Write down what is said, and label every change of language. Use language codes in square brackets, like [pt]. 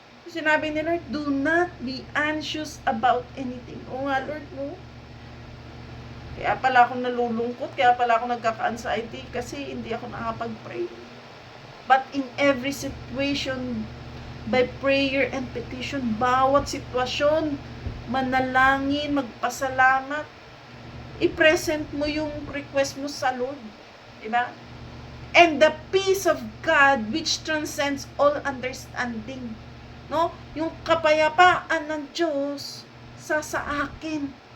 [en] Sinabi ni Lord, do not be anxious about anything. [tl] O nga Lord, no? Kaya pala akong nalulungkot, kaya pala akong nagkaka-anxiety kasi hindi ako nakapag-pray. [en] But in every situation, by prayer and petition, [tl] bawat sitwasyon, manalangin, magpasalamat, i-present mo yung request mo sa Lord. Diba? [en] And the peace of God which transcends all understanding. No? [tl] Yung kapayapaan ng Diyos sa akin.